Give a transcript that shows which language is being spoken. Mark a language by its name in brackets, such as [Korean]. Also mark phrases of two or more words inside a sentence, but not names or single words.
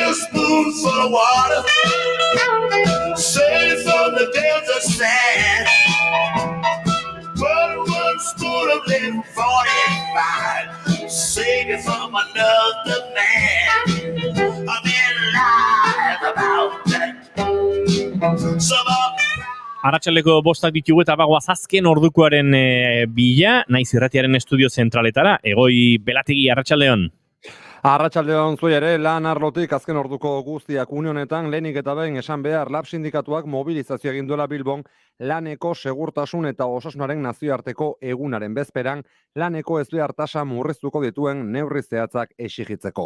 [English] a spoonful of water saved from the desert sand, but one spoon of living 45 saved it from another man. I mean, lies about that. Some are [Basque] Arratsaldeko bostak ditugu eta bagoaz azken ordukoaren bila, naiz irratiaren estudio zentraletara, Egoi Belategi, arratsaldeon. Arratsaldeon zuei ere, lan arlotik azken orduko guztiak unionetan lehenik eta behin esan behar lab sindikatuak mobilizazio egin duela Bilbon laneko segurtasun eta osasunaren nazioarteko egunaren bezperan laneko ezbehar tasa murriztuko dituen neurri zehatzak exigitzeko.